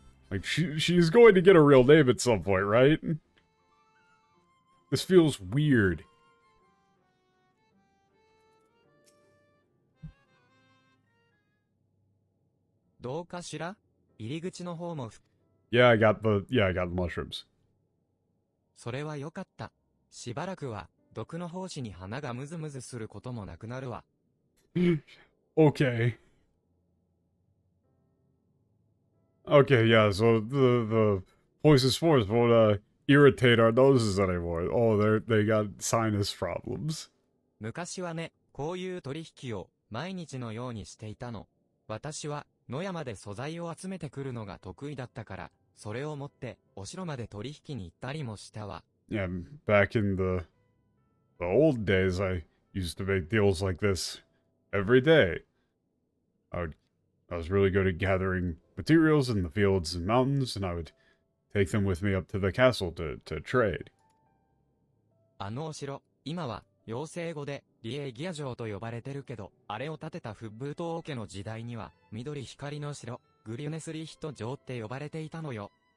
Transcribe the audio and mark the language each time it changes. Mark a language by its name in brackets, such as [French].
[English] Like, she's going to get a real name at some point, right? This feels weird. Yeah, I got the mushrooms. [Japanese] それはよかった。しばらくは毒の胞子に鼻がムズムズすることもなくなるわ。 [English] Okay. Okay, yeah, so the poison spores won't irritate our noses anymore. Oh, they got sinus problems. [Japanese] 昔はね、こういう取引を毎日のようにしていたの。私は野山で素材を集めてくるのが得意だったから、それを持ってお城まで取引に行ったりもしたわ。 [English] Yeah, back in the old days, I used to make deals like this every day. I was really good at gathering materials in the fields and mountains, and I would take them with me up to the castle to trade. [Japanese] あのお城、今は妖精語でリエギア城と呼ばれてるけど、あれを建てたフッブート王家の時代には、緑光の城、グリュネスリヒト城って呼ばれていたのよ。